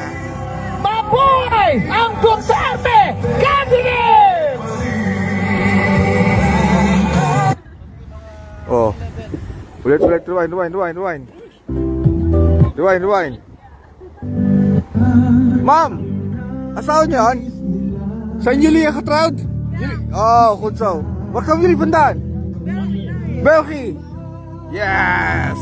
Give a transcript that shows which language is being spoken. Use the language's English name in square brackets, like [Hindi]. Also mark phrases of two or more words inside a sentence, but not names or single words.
[Filipino] Mabuhay ang Duterte candidate! Oh. Ulit, rewind. Rewind. Ma'am! Asawa niyo yan? [Dutch] Sa jullie getrouwd? Oh, goed zo. Waar komen jullie vandaan? België. Yes!